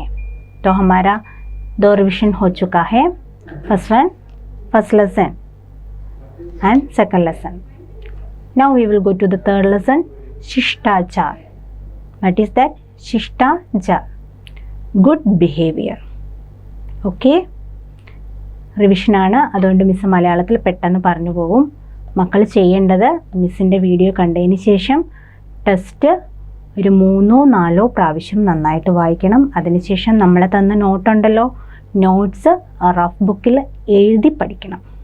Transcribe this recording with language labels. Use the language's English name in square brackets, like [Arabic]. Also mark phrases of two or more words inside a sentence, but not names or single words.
[Hindi] तो हमारा 2 रिवीजन हो चुका है। [English] first lesson and second lesson. now we will go to the third lesson, शिष्टाचार। What is that? शिष्टाचार, good behavior. [Malayalam] ഓക്കെ, റിവിഷനാണ്, അതുകൊണ്ട് മിസ് മലയാളത്തിൽ പെട്ടെന്ന് പറഞ്ഞു പോകും. മക്കൾ ചെയ്യേണ്ടത് മിസ്സിൻ്റെ വീഡിയോ കണ്ടതിന് ശേഷം ടെസ്റ്റ് ഒരു 3-4 പ്രാവശ്യം നന്നായിട്ട് വായിക്കണം. അതിനുശേഷം നമ്മൾ തന്ന നോട്ടുണ്ടല്ലോ, നോട്ട്സ് റഫ് ബുക്കിൽ എഴുതി പഠിക്കണം.